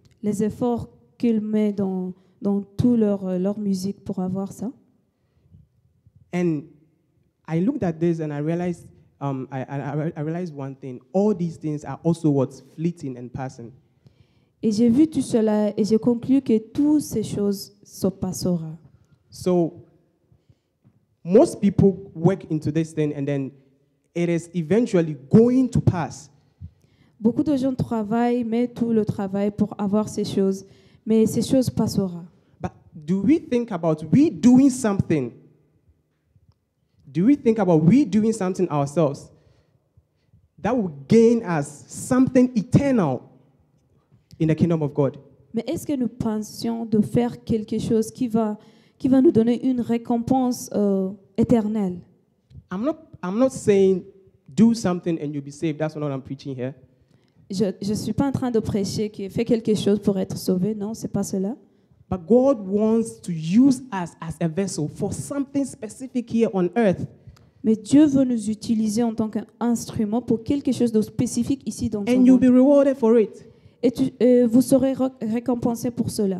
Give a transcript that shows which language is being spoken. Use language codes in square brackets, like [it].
[fr] les efforts qu'ils mettent dans toute leur musique pour avoir ça. [en] And I looked at this and I realized, I realized one thing. All these things are also what's fleeting and passing. [fr] Et j'ai vu tout cela et j'ai conclu que toutes ces choses se passeront. [en] So most people work into this thing and then it is eventually going to pass. [fr] Beaucoup de gens travaillent, mettent tout le travail pour avoir ces choses, mais ces choses passeront. [en] But do we think about we doing something? Do we think about we doing something ourselves that will gain us something eternal in the kingdom of God? [fr] Mais est-ce que nous pensions de faire quelque chose qui va nous donner une récompense éternelle? [en] I'm not saying do something and you'll be saved. That's not what I'm preaching here. [fr] Je ne suis pas en train de prêcher que fais quelque chose pour être sauvé. Non, c'est pas cela. [en] But God wants to use us as a vessel for something specific here on earth. [fr] Mais Dieu veut nous utiliser en tant qu'instrument pour quelque chose de spécifique ici dans ce [en] And you'll be rewarded for it. [fr] Et vous serez récompensé pour cela.